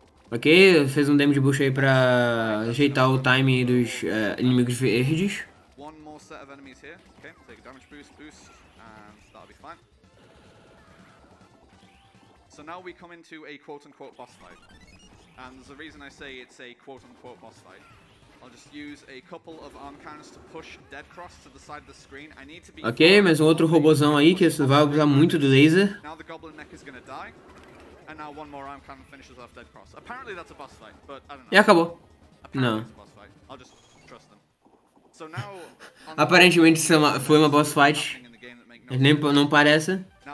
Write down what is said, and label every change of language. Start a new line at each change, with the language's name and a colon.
Portuguese: Ok, fez um damage boost aí pra ajeitar o timing dos inimigos verdes.
English: Set of enemies here. Okay, take a damage boost, and that'll be fine. So now we come into a quote-unquote boss fight. And there's a reason I say it's a quote-unquote boss fight. I'll just use a couple of arm cannons to push Dead Cross to the side of the screen. I need to be
Portuguese: ok, mais um outro robôzão aí que você vai usar muito do laser.
English: Now the goblin mech is gonna die. And now one more arm cannon finishes off Dead Cross. Apparently that's a boss fight, but I don't know.
Portuguese: E acabou.
English: Apparently
Portuguese: Não.
English: it's a boss fight. I'll just trust them. So now,
Portuguese: aparentemente foi uma boss fight. Nem não parece.